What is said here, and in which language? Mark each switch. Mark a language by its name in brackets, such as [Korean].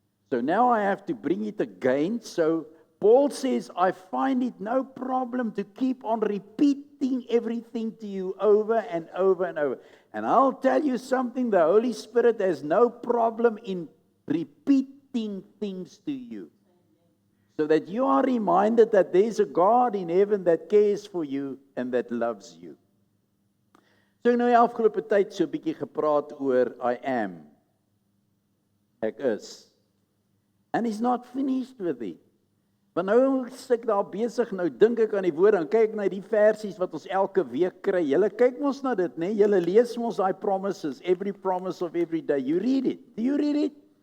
[English] So now I have to bring it again. So Paul says, I find it no problem to keep on repeating everything to you over and over and over. And I'll tell you something, the Holy Spirit has no problem in repeating things to you. So that you are reminded that there's a God in heaven that cares for you and that loves you. [Afrikaans] So nou die afgelope tyd so 'n bietjie gepraat oor [English] I am. [Afrikaans] Ek is. [English] And He's not finished with it. [Afrikaans] Want nou is ek daar besig, nou dink ek aan die woord, dan kyk ek na die versies wat ons elke week kry. Julle kyk mos na dit, né? Julle lees mos daai promises, [English] every promise of every day. You read it. Do you read it?